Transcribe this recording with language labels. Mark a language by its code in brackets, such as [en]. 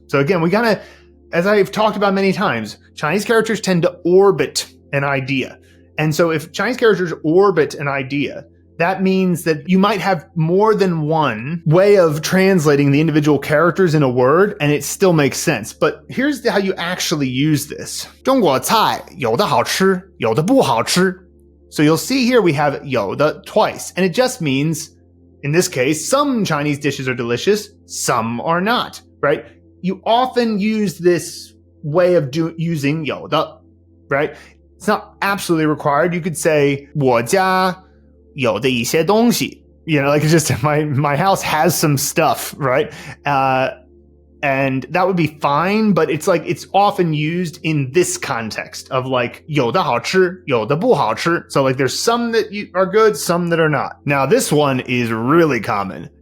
[en] So again, we kind of, as I've talked about many times, Chinese characters tend to orbit an idea. And so if Chinese characters orbit an idea, that means that you might have more than one way of translating the individual characters in a word, and it still makes sense. But here's how you actually use this. [zh] 中国菜有的好吃，有的不好吃. [en] So you'll see here we have 有的 twice, and it just means, in this case, some Chinese dishes are delicious, some are not, right? You often use this way of using 有的, right? It's not absolutely required. [zh] You could say 我家有的一些东西. [en] Like it's just my house has some stuff, right? And that would be fine, but it's like it's often used in this context of like [zh] 有的好吃，有的不好吃. [en] So like there's some that are good, some that are not. Now this one is really common.